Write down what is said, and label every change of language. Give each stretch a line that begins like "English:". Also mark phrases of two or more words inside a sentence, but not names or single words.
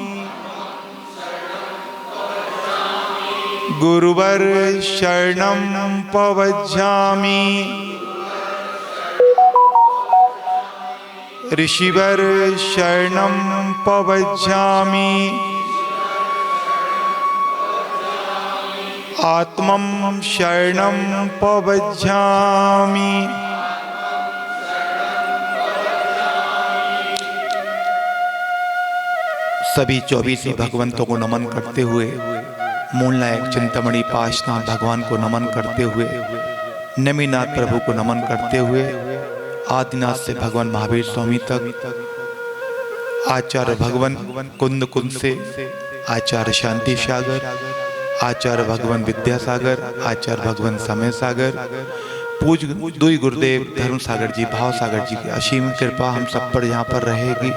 Prakrit languages: गुरुवर शरणं पवज्जामि ऋषिवर शरणं पवज्जामि आत्मं शरणं पवज्जामि
Hindi: सभी 24 भगवंतों को नमन करते हुए मूलनायक चिंतामणि पाशनाथ भगवान को नमन करते हुए नेमिनाथ प्रभु को नमन करते हुए आदिनाथ से भगवान महावीर स्वामी तक आचार्य भगवान कुंद कुंद से आचार्य शांति सागर आचार्य भगवान विद्यासागर आचार्य भगवान समय सागर पूज दुई गुरुदेव धर्म सागर जी भाव सागर जी की असीम कृपा हम सब पर यहाँ पर रहेगी।